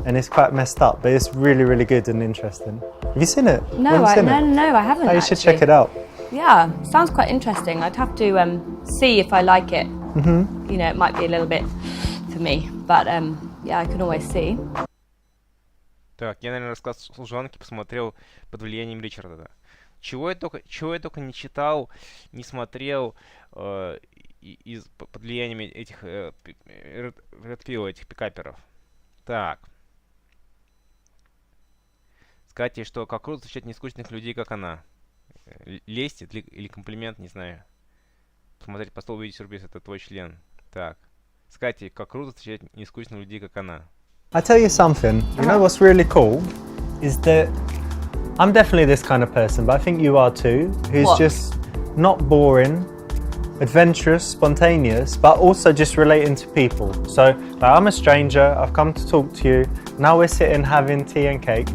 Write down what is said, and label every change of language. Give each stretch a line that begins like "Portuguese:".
English: And it's quite messed up, but it's really, really good and interesting. Have you seen it? No, Have you seen it? no, I haven't. Oh, you should actually. check it out. Yeah, sounds quite interesting. I'd have to see if I like it. You know, it might be a little bit for me, but yeah, I can always see.
Russian: Так, я, наверное, рассказ служанки посмотрел под влиянием Ричарда. Да. Чего я только не читал, не смотрел под влиянием этих редпил, этих пикаперов. Так. Сказать ей, что как круто встречать нескучных людей, как она. Лесть или комплимент, не знаю. Посмотреть по столу, увидеть сюрприз, это твой член. Так. Сказать ей, как круто встречать нескучных людей, как она.
English: I tell you something, you know what's really cool is that I'm definitely this kind of person, but I think you are too, who's What? just not boring, adventurous, spontaneous, but also just relating to people. So like, I'm a stranger, I've come to talk to you, now we're sitting having tea and cake,